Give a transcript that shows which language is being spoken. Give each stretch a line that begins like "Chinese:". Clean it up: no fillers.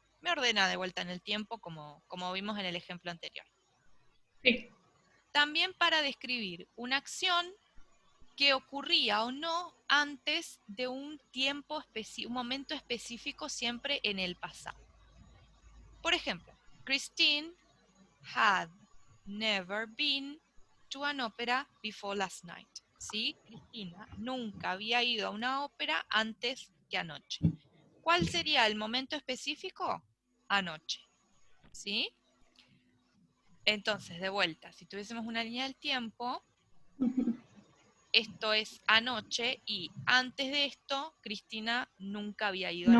Spanish: Me ordena de vuelta en el tiempo como vimos en el ejemplo anterior. Sí. También para describir una acción que ocurría o no antes de un tiempo un momento específico siempre en el pasado. Por ejemplo,
English: Christine had never been to an opera before last night.
Spanish: ¿Sí? Cristina nunca había ido a una ópera antes que anoche. ¿Cuál sería el momento específico? Anoche. ¿Sí? Entonces, de vuelta, si tuviésemos una línea del tiempo, esto es anoche y antes de esto, Cristina nunca había ido a la